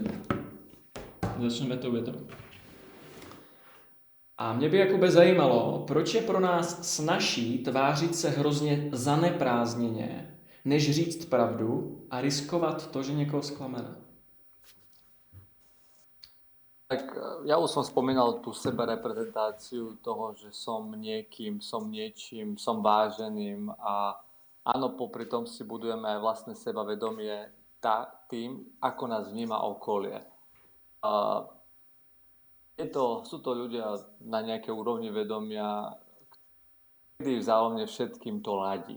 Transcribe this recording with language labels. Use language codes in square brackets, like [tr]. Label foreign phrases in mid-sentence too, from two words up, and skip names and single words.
[cs] Začneme tou větou. A mě by jakoby zajímalo, proč je pro nás snazší tvářit se hrozně zaneprázdněně, než říct pravdu a riskovat to, že někoho zklameme. [sk] Tak ja už som spomínal tú sebereprezentáciu toho, že som niekým, som niečím, som váženým a áno, popri tom si budujeme aj vlastné sebavedomie tým, ako nás vníma okolie. Sú to ľudia na nejakej úrovni vedomia, kedy vzájomne všetkým to ladí.